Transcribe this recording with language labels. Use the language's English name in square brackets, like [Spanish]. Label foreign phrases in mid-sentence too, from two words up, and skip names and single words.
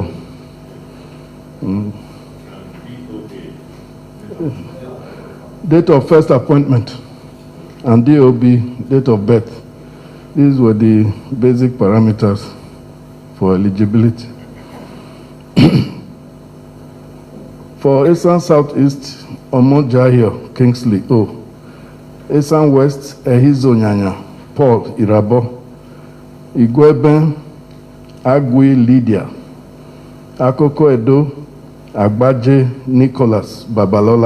[English] And BOA? Date of first appointment and DOB, date of birth. These were the basic parameters for eligibility. For Esan Southeast, Omojahio Kingsley O. Esan West, Ehizo Nyanya Paul Irabo. Igweben Agui Lydia. Akoko Edo Agbaje Nicholas Babalola.